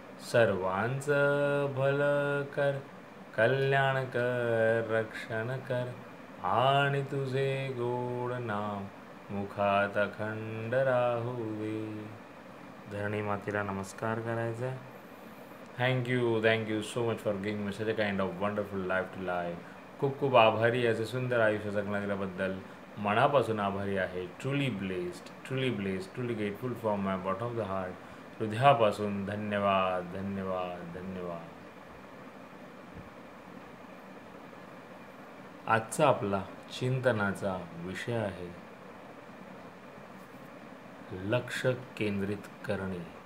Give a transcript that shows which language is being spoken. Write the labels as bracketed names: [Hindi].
[Marathi] सर्वांचं भलं कर, कल्याण कर, रक्षण कर आणि तुझे गोड नाम मुखात अखंड राहू दे. धरणी मातेला नमस्कार करायचा. [English] Thank you so much for giving me such a kind of wonderful life to life. [Marathi] खूप खूप आभारी याचे सुंदर आयुष्य जगण्याबद्दल. मनापासून आभारी आहे. [English] Truly blessed, truly blessed, truly grateful from my bottom of the heart. [Marathi] हृदयापासून धन्यवाद, धन्यवाद, धन्यवाद. आजचा आपला चिंतनाचा विषय आहे लक्ष केंद्रित करणे.